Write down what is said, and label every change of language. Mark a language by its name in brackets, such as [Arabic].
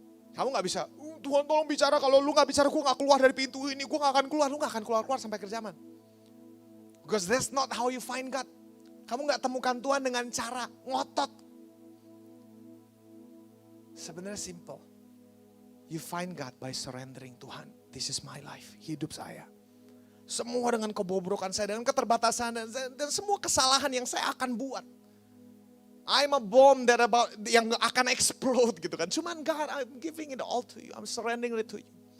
[Indonesian] Kamu gak bisa, Tuhan tolong bicara, kalau lu gak bicara gue gak keluar dari pintu ini, gue gak akan keluar. Lu gak akan keluar sampai akhir zaman. [English] Because that's not how you find God. [Indonesian] Kamu gak temukan Tuhan dengan cara ngotot. Sebenarnya simple. [English] You find God by surrendering. Tuhan, this is my life, [Indonesian] hidup saya. Semua dengan kebobrokan saya, dengan keterbatasan dan semua kesalahan yang saya akan buat. [English] I'm a bomb [Indonesian] yang akan [English] explode [Indonesian] gitu kan. Cuman [English] God, I'm giving it all to you. I'm surrendering it to you.